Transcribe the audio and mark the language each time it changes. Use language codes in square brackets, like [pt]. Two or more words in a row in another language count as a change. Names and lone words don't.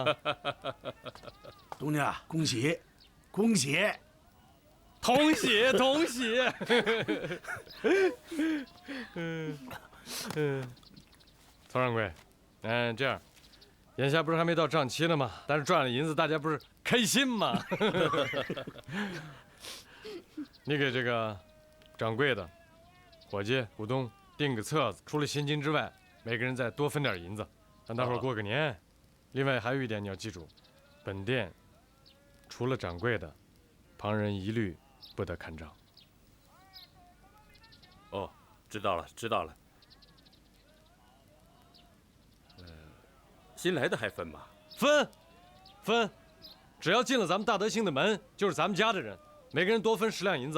[zh] 东家，恭喜，恭喜！同喜同喜。曹掌柜，这样，眼下不是还没到账期呢吗？但是賺了銀子，大家不是開心嗎？你給這個掌櫃的、伙計、股東訂個冊子，除了薪金之外，每個人再多分點銀子，讓大夥過個年。另外還有一點你要記住，本店除了掌櫃的，旁人一律不得看賬。哦，知道了，知道了。新來的還分嗎？分，只要進了咱們大德興的門，就是咱們家的人，每個人多分10兩銀子。